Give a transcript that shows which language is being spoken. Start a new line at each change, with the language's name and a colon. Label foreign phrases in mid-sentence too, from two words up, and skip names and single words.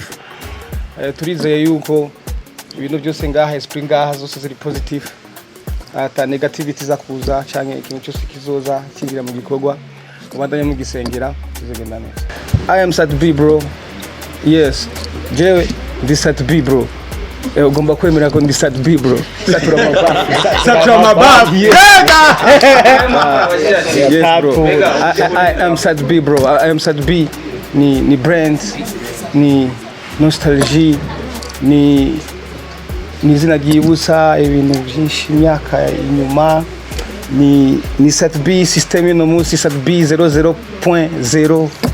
Rundi: Turizeye yuko ibintu byose ngaha esprit ngaha zose ziri positive, ata negativity za kuza canke ikintu cyose kizoza kingira mu gikorwa kubandanya mu gisengera bizogenda neza.
English: I am Satbi bro. Yes,
Rundi: jewe ndi Satbi bro. Ugomba kwemera ko ndi Satbi bro. Satura mabafu.
English: Yes bro. I am Satbi bro. I am Satbi.
Rundi: Ni brand, ni nostalgie, ni izina ryibutsa ibintu byinshi imyaka inyuma. Ni Satbi system no munsi Satbi 00.0.